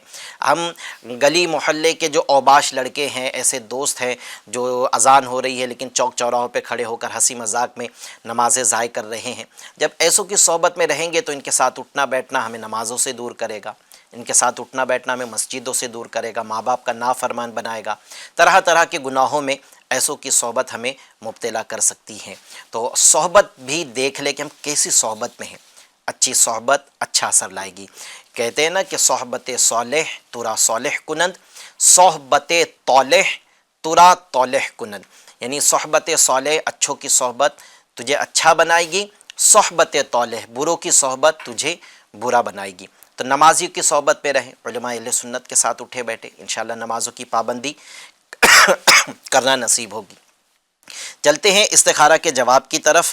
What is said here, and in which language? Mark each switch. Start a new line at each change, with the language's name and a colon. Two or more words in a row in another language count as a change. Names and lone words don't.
Urdu: ہم گلی محلے کے جو اوباش لڑکے ہیں، ایسے دوست ہیں جو اذان ہو رہی ہے لیکن چوک چوراہوں پہ کھڑے ہو کر ہنسی مذاق میں نمازیں ضائع کر رہے ہیں، جب ایسوں کی صحبت میں رہیں گے تو ان کے ساتھ اٹھنا بیٹھنا ہمیں نمازوں سے دور کرے گا، ان کے ساتھ اٹھنا بیٹھنا ہمیں مسجدوں سے دور کرے گا، ماں باپ کا نافرمان بنائے گا، طرح طرح کے گناہوں میں ایسوں کی صحبت ہمیں مبتلا کر سکتی ہے۔ تو صحبت بھی دیکھ لے کہ ہم کیسی صحبت میں ہیں۔ اچھی صحبت اچھا اثر لائے گی۔ کہتے ہیں نا کہ
Persian: صحبت صالح ترا صالح کنند، صحبت طالح ترا طالح کنند،
Urdu: یعنی صحبت صالح اچھوں کی صحبت تجھے اچھا بنائے گی، صحبت طالح بروں کی صحبت تجھے برا بنائے گی۔ تو نمازیوں کی صحبت پہ رہیں، علماء اہل سنت کے ساتھ اٹھے بیٹھے، انشاءاللہ نمازوں کی پابندی کرنا نصیب ہوگی۔ چلتے ہیں استخارہ کے جواب کی طرف۔